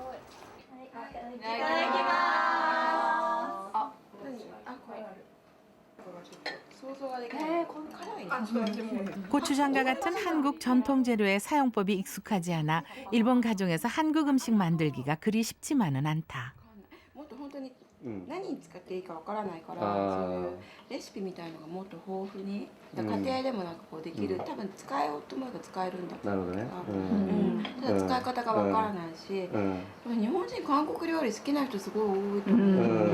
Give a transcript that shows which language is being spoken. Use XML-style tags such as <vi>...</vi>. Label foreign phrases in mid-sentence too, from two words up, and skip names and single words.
<ko>고추장과 같은 한국 전통 재료의 사용법이 익숙하지 않아 일본 가정에서 한국 음식 만들기가 그리 쉽지만은 않다.</ko> <ja>何に使っていいかわからないから、そういうレシピみたいのがもっと豊富に、家庭でもなんかこうできる、多分使えようと思えば使えるんだけど、ただ使い方がわからないし、日本人韓国料理好きな人すごい多いと思う。</ja>